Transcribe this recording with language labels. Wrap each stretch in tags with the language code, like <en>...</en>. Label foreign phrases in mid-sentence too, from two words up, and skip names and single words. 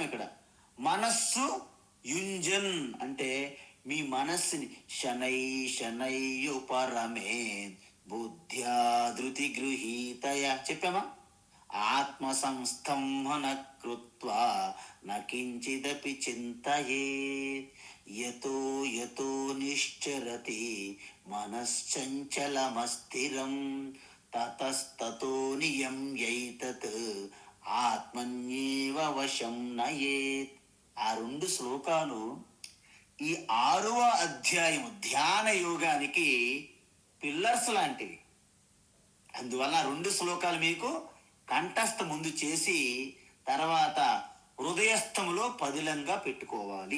<te>ఇక్కడ మనస్సు యుంజన్ అంటే మీ మనస్సుని</te> <sa>శనై శనయ్యుపరమే బుద్ధ్యా ధృతి గృహీతయ</sa> <te>చెప్పామా?</te> <sa>ఆత్మ సంస్థంహన కృత్వా నకించిదపి చింతయే యతో యతో నిశ్చరతి మనశ్చంచలమస్థిరం తతస్తతో నియమ్యైతత్ ఆత్మన్యేవ వశం నయేత్.</sa> <te>ఆ 2 శ్లోకాలు ఈ 6వ అధ్యాయము ధ్యాన యోగానికి పిల్లర్స్ లాంటివి. అందువల్ల 2 శ్లోకాలు మీకు కంఠస్థ ముందు చేసి తర్వాత హృదయస్థములో పదిలంగా పెట్టుకోవాలి.</te>